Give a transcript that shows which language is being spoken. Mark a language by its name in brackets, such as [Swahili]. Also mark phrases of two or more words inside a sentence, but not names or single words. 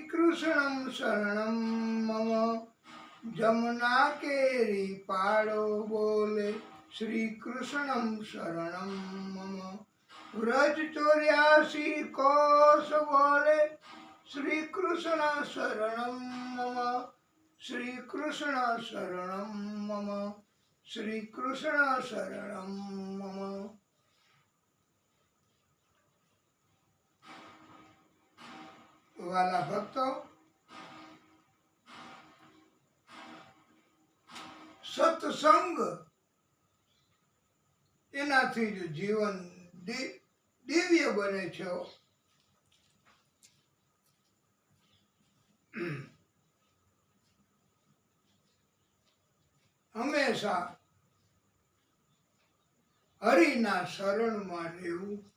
[Sanskrit] कृष्णं शरणं मम, [Gujarati] જમુના કેરી પાડો બોલે [Sanskrit] श्री कृष्णं शरणं मम, [Gujarati] વ્રજ 84 કોશ બોલે [Sanskrit] श्री कृष्ण शरणं मम, श्री कृष्ण शरणं मम, श्री कृष्ण शरणं मम। [Gujarati] વાલા ભક્તો, સત્સંગ એનાથી જ જીવન દિવ્ય બને છે। હંમેશા હરિના શરણમાં રહેવું।